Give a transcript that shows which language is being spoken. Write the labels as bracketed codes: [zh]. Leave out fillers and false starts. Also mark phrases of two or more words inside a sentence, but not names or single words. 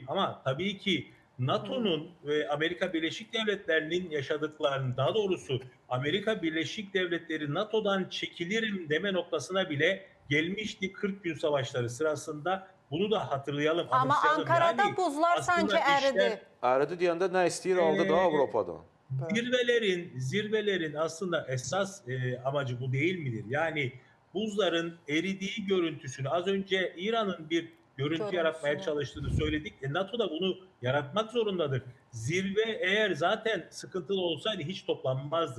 [tr] Ama tabii ki NATO'nun ve Amerika Birleşik Devletleri'nin yaşadıklarını, daha doğrusu Amerika Birleşik Devletleri NATO'dan çekilirim deme noktasına bile gelmişti 40 gün savaşları sırasında. Bunu da hatırlayalım. Ama Ankara'da yani, buzlar sanki eridi. [az] Eridi deyəndə nə istəyir aldı da Avropadan. [tr] Zirvelerin aslında esas amacı bu değil midir? Yani buzların eridiği görüntüsünü, az önce İran'ın bir görüntü yaratmaya çalıştığını söyledik. NATO da bunu yaratmak zorundadır. Zirve eğer zaten sıkıntılı olsaydı hiç toplanmazdı.